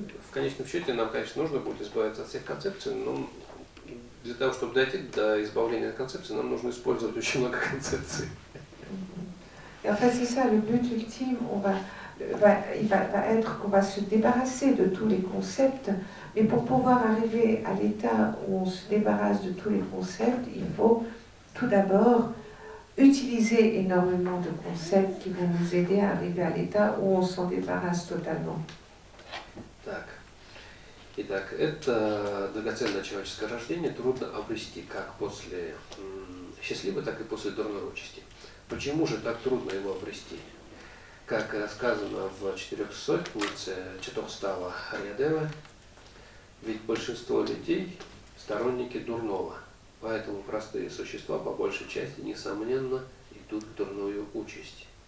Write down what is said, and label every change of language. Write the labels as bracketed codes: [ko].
[ru] В конечном счете нам, конечно, нужно будет избавиться от всех концепций, но для того, чтобы дойти до избавления от концепций, нам нужно использовать очень много концепций. [fr] Et en fait, c'est ça, le but ultime, il va être qu'on va se débarrasser de tous les concepts, mais pour pouvoir arriver à l'état où on se débarrasse de tous les concepts, il faut tout d'abord utiliser énormément de concepts qui vont nous aider à arriver à l'état où on s'en débarrasse totalement. [ru] Итак, это драгоценное человеческое рождение трудно обрести как после счастливой, так и после дурной участи. Почему же так трудно его обрести? Как сказано в 400-нице Чатохстава Арьядевы, ведь большинство людей сторонники дурного, поэтому простые существа по большей части, несомненно, идут в дурную участь.